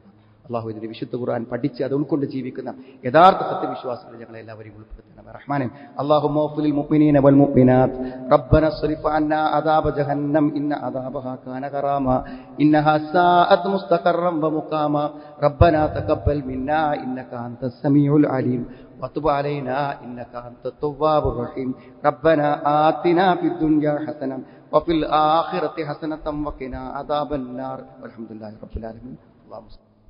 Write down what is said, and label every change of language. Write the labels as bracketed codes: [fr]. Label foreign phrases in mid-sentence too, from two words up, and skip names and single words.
[ml] അള്ളാഹു ഇതിന്റെ വിശുദ്ധ ഖുർആൻ പഠിച്ച് അത് ഉൾക്കൊണ്ട് ജീവിക്കുന്ന യഥാർത്ഥ സത്യവിശ്വാസികളെ ഞങ്ങളെ എല്ലാവരെയും ഉൾപ്പെടുത്തണമേ റഹ്മാനെ. [ar] اللهم اغفر للمؤمنين والمؤمنات ربنا اصرف عنا عذاب جهنم إن عذابها كان غراما إنها ساءت مستقرا ومقاما ربنا تقبل منا إنك أنت السميع العليم وتب علينا إنك أنت التواب الرحيم ربنا آتنا في الدنيا حسنة وفي الآخرة حسنة وقنا عذاب النار والحمد لله رب العالمين. اللهم